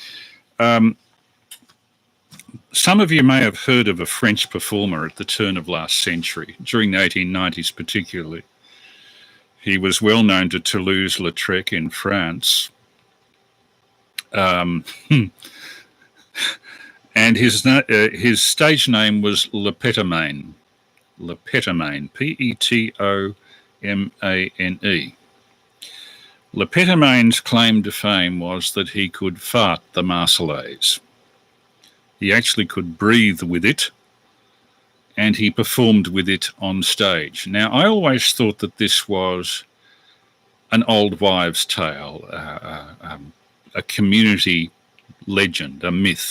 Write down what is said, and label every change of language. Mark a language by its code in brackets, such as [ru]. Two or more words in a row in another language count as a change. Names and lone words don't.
[en] Some of you may have heard of a French performer at the turn of last century, during the 1890s particularly. He was well known to Toulouse-Lautrec in France. And his stage name was Le Pétomane. Le Pétomane, P-E-T-O-M-A-N-E. Le Pétomane's claim to fame was that he could fart the Marseillaise. He actually could breathe with it, and he performed with it on stage. Now, I always thought that this was an old wives' tale, a community legend, a myth.